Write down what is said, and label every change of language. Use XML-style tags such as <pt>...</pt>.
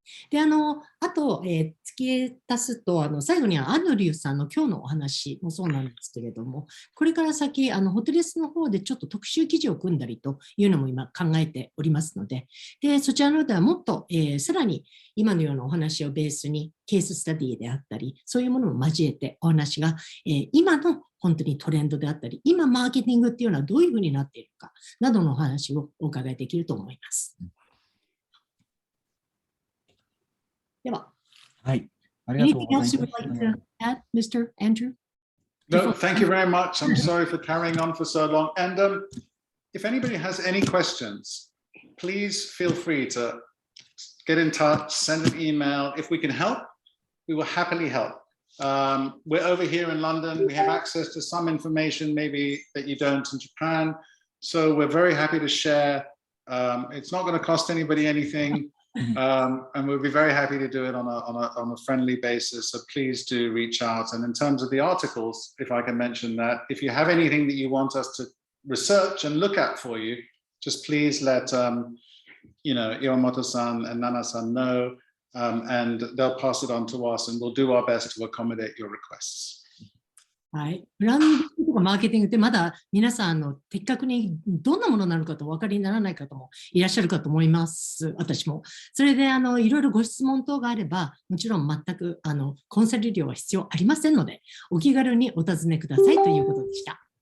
<ja>で、あと、付け足すと、最後にはアンドリューさんの今日のお話もそうなんですけれども、これから先、ホテレスの方でちょっと特集記事を組んだりというのも今考えておりますので、そちらの方ではもっと、さらに今のようなお話をベースにケーススタディであったり、そういうものも交えてお話が、今の本当にトレンドであったり、今マーケティングっていうのはどういうふうになっているかなどのお話をお伺いできると思います。では。はい。ありがとうございます。</ja> <en>Anything else you would like to add, Mr. Andrew? No, thank you very much. I'm sorry for carrying on for so long. And if anybody has any questions, please feel free to get in touch, send an email. If we can help, we will happily help. We're over here in London. We have access to some information maybe that you don't in Japan. So we're very happy to share. It's not going to cost anybody anything. And we'll be very happy to do it on a friendly basis. So please do reach out. And in terms of the articles, if I can mention that, if you have anything that you want us to research and look at for you, just please let Iwamoto-san and Nana-san know, and they'll pass it on to us, and we'll do our best to accommodate your requests.</en> <ja>はい、ブランディングとかマーケティングってまだ皆さん的確にどんなものなのかとお分かりにならない方もいらっしゃるかと思います。私も。それでいろいろご質問等があれば、もちろん全くコンサル料は必要ありませんので、お気軽にお尋ねくださいということでした。</ja>